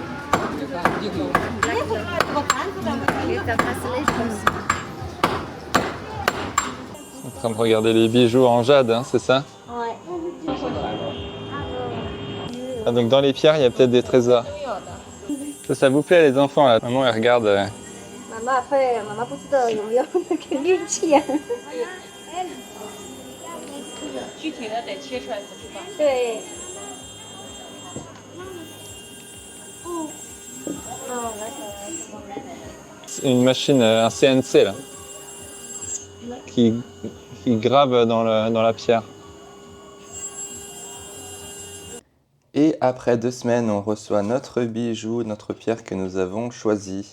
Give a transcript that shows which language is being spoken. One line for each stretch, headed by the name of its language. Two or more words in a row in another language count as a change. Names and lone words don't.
French: En train de regarder les bijoux en jade, hein, c'est ça? Ouais. Ah, donc dans les pierres, il y a peut-être des trésors. Ça vous plaît les enfants là? Maman elle regarde.
Chinese: Maman 不知道有没有那个运气啊。具体的得切出来才知道。对。
French: C'est une machine, un CNC là, qui grave dans la pierre. Et après 2 semaines, on reçoit notre bijou, notre pierre que nous avons choisie.